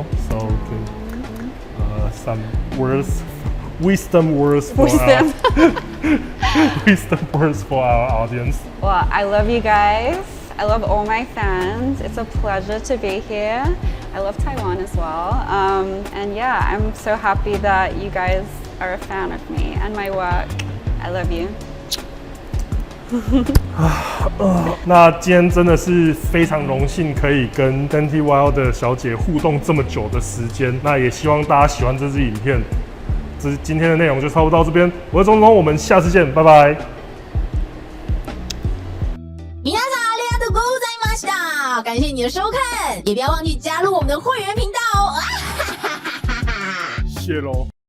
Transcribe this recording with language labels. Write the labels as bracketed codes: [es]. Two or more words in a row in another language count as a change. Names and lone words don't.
[en] So, some words, wisdom words for wisdom words for our audience. Well, I love you guys. I love all my fans. It's a pleasure to be here. I love Taiwan as well. And yeah, I'm so happy that you guys are a fan of me and my work. I love you. [zh] 那今天真的是非常荣幸可以跟 Dainty Wilder 小姐互动这么久的时间，那也希望大家喜欢这支影片。今天的内容就差不多到这边，我是钟钟，我们下次见，拜拜。 [ja] 皆さんありがとうございました。 [zh] 感谢你的收看，也不要忘记加入我们的会员频道哦。谢喽。